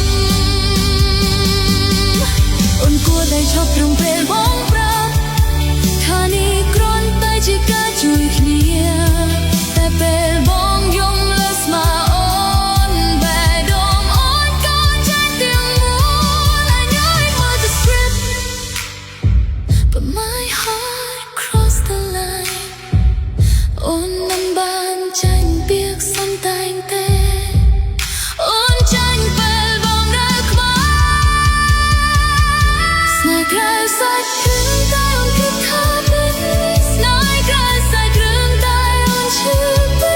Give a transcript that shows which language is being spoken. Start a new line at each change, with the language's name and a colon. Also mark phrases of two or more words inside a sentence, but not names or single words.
Khmer: អូនគួរតែឈប់ត្រឹមពេលបងប្រាប់ថានេះគ្រាន់តែជាការជួយ គ្នាតែពេលបងយំលើស្មាអូនបេះដូងអូនក៏ចាញ់ទាំងមូល
English: I know it was a script but my heart crossed the line
Khmer: អូនមិនបានចាញ់ពាក្យសំដែងទេអូនចាញ់ពេលបងនៅក្បែរ ស្នេហ៍ក្រៅសាច់រឿងតែអូនគិតថាពិតស្នេហ៍ក្រៅសាច់រឿងតែអូនជឿពិ